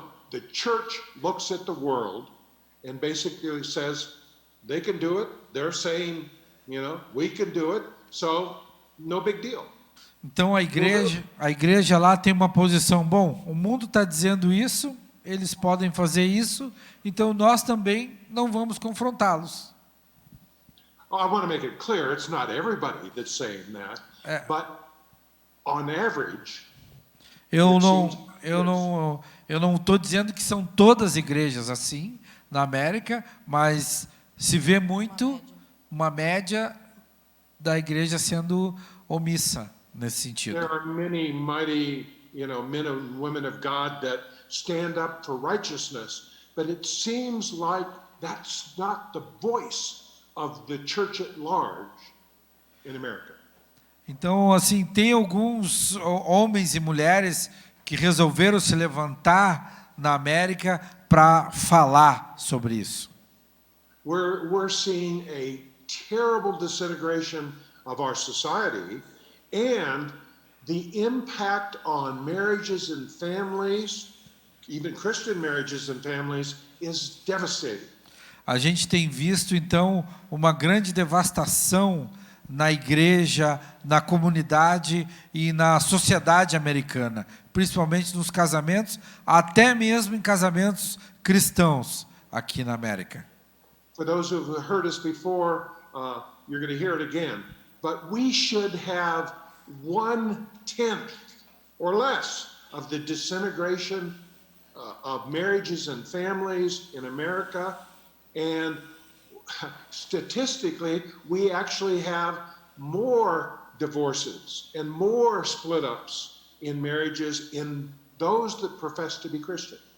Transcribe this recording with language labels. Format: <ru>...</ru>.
<en>The church looks at the world and basically says they can do it. They're saying, we can do it, so no big deal.</en> <pt>Então a igreja lá tem uma posição, bom, o mundo está dizendo isso, eles podem fazer isso, então nós também não vamos confrontá-los.</pt> <en>I want to make it clear, it's not everybody that's saying that, but on average,</en> <pt>eu não estou dizendo que são todas as igrejas assim na América, mas se vê muito uma média da igreja sendo omissa nesse sentido.</pt> <en>There are many mighty, men and women of God that stand up for righteousness, but it seems like that's not the voice of the church at large in America.</en> <pt>Então, assim, tem alguns homens e mulheres que resolveram se levantar na América para falar sobre isso.</pt> <en>We're seeing a terrible disintegration of our society, and the impact on marriages and families, even Christian marriages and families, is devastating.</en> <pt>A gente tem visto então uma grande devastação na igreja, na comunidade e na sociedade americana, principalmente nos casamentos, até mesmo em casamentos cristãos aqui na América.</pt> <en>For those who have heard us before, you're going to hear it again. But we should have 1/10 or less of the disintegration of marriages and families in America, and statistically, we actually have more divorces and more split-ups in marriages in those that profess to be Christian.</en>